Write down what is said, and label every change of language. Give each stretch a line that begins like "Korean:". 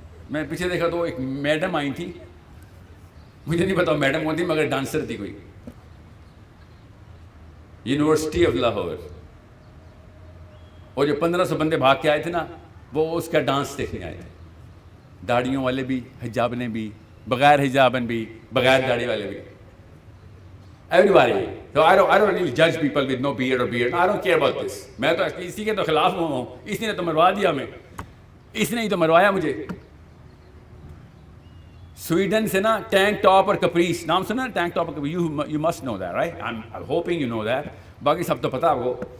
Urdu: میں پیچھے دیکھا تو ایک میڈم آئی تھی, مجھے نہیں پتا میڈم کون تھی مگر ڈانسر تھی کوئی, یونیورسٹی آف لاہور. اور جو 1500 بندے بھاگ کے آئے تھے نا, وہ اس کا ڈانس دیکھنے آئے تھے. داڑھیوں والے بھی, حجابن بھی, بغیر حجابن بھی, بغیر داڑھی والے بھی.
English: Everybody. So I don't really judge people with no beard or beard. I don't care about this.
Urdu: میں تو اسی کے تو خلاف ہوں. اس نے تو مروا دیا ہمیں, اس نے ہی تو مروایا مجھے. سویڈن سے نا ٹینک ٹاپ اور کپریس, نام سنا ہے ٹینک ٹاپ اور کپریس؟
English: You must know that, right? I'm hoping you know that.
Urdu: باقی سب تو پتا آپ کو.